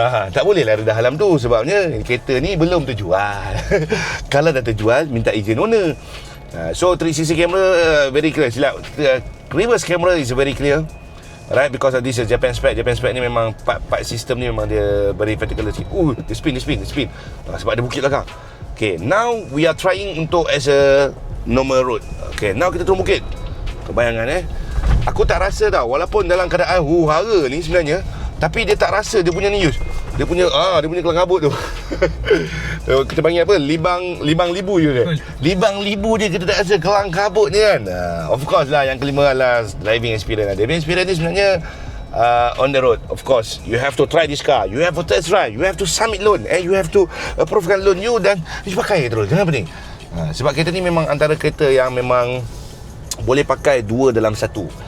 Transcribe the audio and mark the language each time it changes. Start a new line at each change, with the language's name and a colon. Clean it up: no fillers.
Malay: Tak boleh lah redah alam tu, sebabnya kereta ni belum terjual. Kalau dah terjual, minta izin owner.
English: So 360 camera very clear.
Malay: Silap,
English: reverse camera is very clear, right? Because of this Japan spec.
Malay: Japan spec ni memang part system ni memang dia
English: very particular
Malay: sikit. Dia spin. Sebab ada bukit belakang.
English: Okay, now we are trying
Malay: untuk
English: as a normal road.
Malay: Okay, now kita turun bukit. Kebayangan aku tak rasa tau, walaupun dalam keadaan hara ni sebenarnya, tapi dia tak rasa dia punya ni Yus. Dia punya kelang kabut tu. Kita panggil apa? Libang libu je kan. Libang libu je kita tak rasa kelang kabut ni kan.
English: Of course lah,
Malay: yang kelima adalah
English: driving experience. Driving experience
Malay: ni sebenarnya
English: on the road. Of course, you have to try this car. You have to test drive. You have to submit loan. And you have to approvekan loan you,
Malay: dan you pakai terus. Jangan pening. Sebab kereta ni memang antara kereta yang memang boleh pakai dua dalam satu.